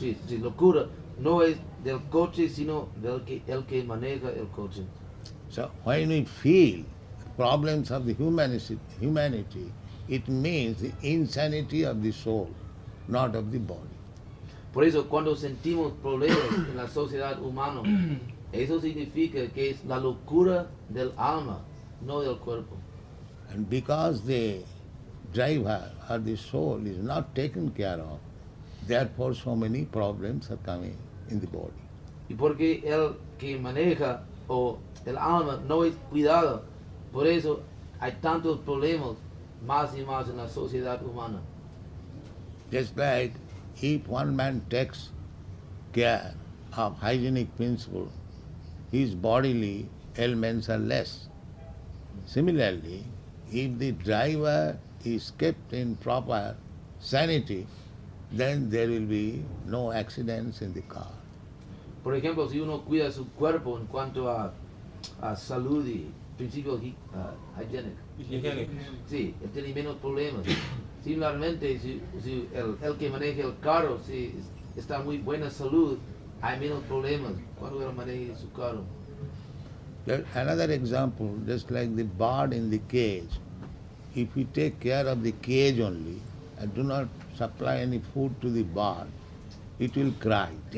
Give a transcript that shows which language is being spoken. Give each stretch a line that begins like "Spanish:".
Spanish: sí, sí, locura, no es del coche, sino del que el que maneja el coche.
English: So when we feel problems of the humanity, it means the insanity of the soul, not of the body.
Spanish: Por eso cuando sentimos problemas en la sociedad humana, eso significa que es la locura del alma, no del cuerpo.
English: And because the driver or the soul is not taken care of, therefore so many problems are coming in the body.
Spanish: Y porque el que maneja o el alma no es cuidado, por eso hay tantos problemas más y más en la sociedad humana.
English: Just like if one man takes care of hygienic principle, his bodily ailments are less. Similarly, if the driver is kept in proper sanity, then there will be no accidents in the car.
Spanish: Por ejemplo, si uno cuida su cuerpo en cuanto a salud y principios higiénicos, sí, él tiene menos problemas. Similarmente, si el que maneja el carro, si está en muy buena salud, hay menos problemas cuando él maneja su carro.
English: Another example, just like the bird in the cage, if we take care of the cage only and do not supply any food to the bird, it will cry.